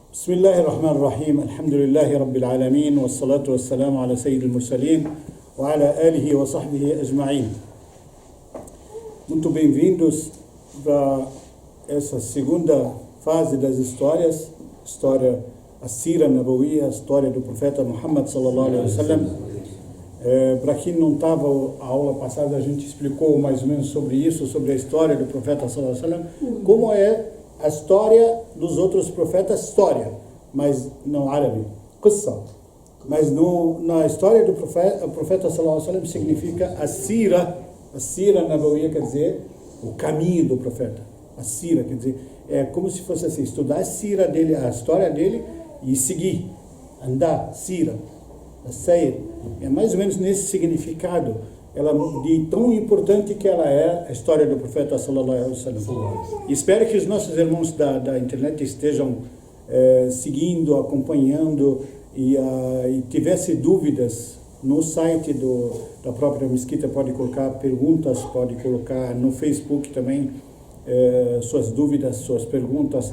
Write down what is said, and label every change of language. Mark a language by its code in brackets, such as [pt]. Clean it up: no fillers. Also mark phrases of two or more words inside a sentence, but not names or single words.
[ar] بسم الله الرحمن الرحيم الحمد لله رب العالمين والصلاة والسلام على سيد المرسلين وعلى آله وصحبه أجمعين. [pt] Muito bem-vindos para essa segunda fase das histórias, a [ar] سيرة نبوية, [pt] a história do profeta Muhammad [ar] صلى الله عليه وسلم. [pt] Para quem não estava, a aula passada a gente explicou mais ou menos sobre isso, sobre a história do profeta [ar] صلى الله عليه وسلم, [pt] como é a história dos outros profetas, mas não árabe, qissa. Mas na história do profeta, o profeta [ar] صلى الله عليه وسلم [pt] significa a [ar] سيرة نبوية [pt] quer dizer o caminho do profeta. A Sira quer dizer, é como se fosse assim, estudar a Sira dele, a história dele e seguir, andar, Sira, a Sayr. É mais ou menos nesse significado, ela de tão importante que ela é a história do profeta [ar] صلى الله عليه وسلم. [pt] Espero que os nossos irmãos da internet estejam seguindo, acompanhando e tivesse dúvidas no site da própria mesquita, pode colocar perguntas, pode colocar no Facebook também suas dúvidas, suas perguntas.